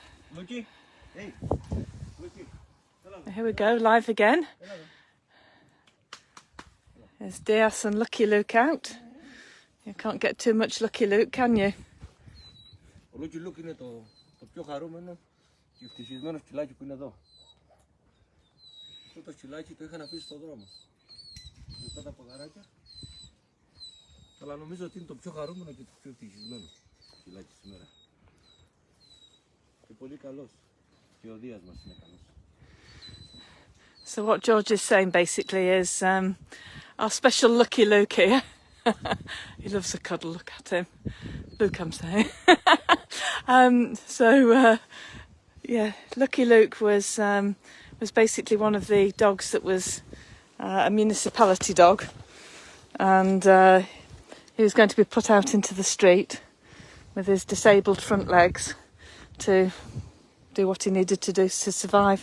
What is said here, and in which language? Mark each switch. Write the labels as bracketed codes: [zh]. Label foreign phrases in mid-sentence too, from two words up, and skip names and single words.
[en] Lucky? Hey. Lucky. Here we go, live again. There's Diaz and Lucky Luke out. You can't get too much Lucky Luke, can you? [el] Ο Lucky Luke είναι το πιο χαρούμενο και ευτυχισμένο σκυλάκι που είναι εδώ. Αυτό το σκυλάκι το είχαν αφήσει στον δρόμο. Μετά τα ποδαράκια. Αλλά νομίζω ότι είναι το πιο χαρούμενο και το πιο ευτυχισμένο σκυλάκι σήμερα. Και πολύ καλός. Και ο Δίας μας είναι καλός. [en] So what George is saying basically is our special Lucky Luke here. He loves a cuddle, look at him. Luke, I'm saying. Yeah, Lucky Luke was basically one of the dogs that was a municipality dog, and he was going to be put out into the street with his disabled front legs to do what he needed to do to survive.